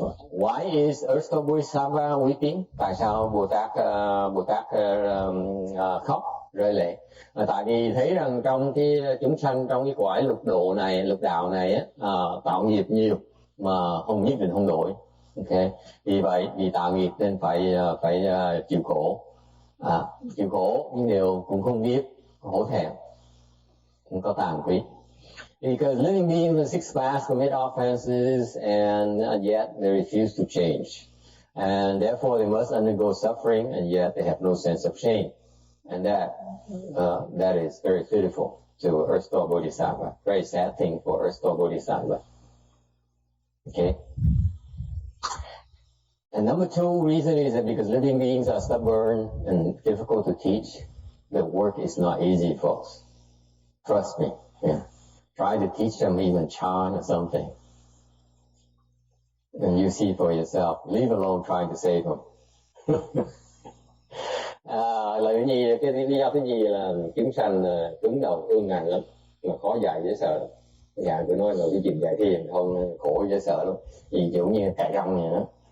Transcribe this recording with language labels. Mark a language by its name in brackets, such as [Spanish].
[English] Why is Earth Store Bodhisattva weeping? [Vietnamese] Tại sao Bồ Tát khóc rơi lệ? Tại vì thấy rằng trong cái chúng sanh trong cái cõi lục đạo này tạo nghiệp nhiều mà không nhất định không đổi. Okay. Vì tạo nghiệp nên phải chịu khổ. Chịu khổ nhưng điều cũng không biết hổ thẹn, không có tàn quý. [English] Because living beings in the sixth class commit offenses and yet they refuse to change. And therefore they must undergo suffering and yet they have no sense of shame. And that is very pitiful to Earth Store Bodhisattva. Very sad thing for Earth Store Bodhisattva. Okay? And number two reason is that because living beings are stubborn and difficult to teach, the work is not easy, folks. Trust me. Yeah. Try to teach them even chant or something. And you see for yourself. Leave alone trying to save them. [Vietnamese] Là cái lý do thứ nhì là chúng sanh cứng đầu ương ngạnh lắm, mà khó dạy dễ sợ lắm. Dạ tôi nói là cái chuyện dạy thiền không khổ dễ sợ lắm, vì kiểu như cài răng vậy đó.